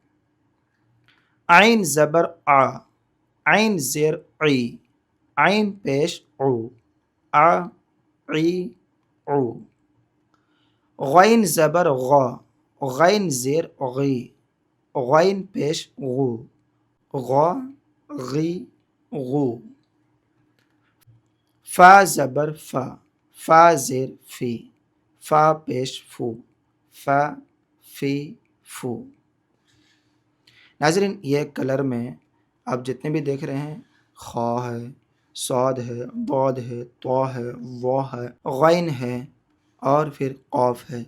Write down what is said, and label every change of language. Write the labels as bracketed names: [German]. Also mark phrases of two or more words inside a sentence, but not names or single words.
[Urdu] عین زبر آ، عین زیر عی، عین پیش عو، آ عی عو. غین زبر غا، غین زیر غی، غین پیش غو، غا غی غو. فا زبر فا، فا زیر فی، فا پیش فو، فا فی فو. ناظرین، یہ کلر میں آپ جتنے بھی دیکھ رہے ہیں، خا ہے، صاد ہے، ضاد ہے، طا ہے، ظا ہے، غین ہے، اور پھر قاف ہے.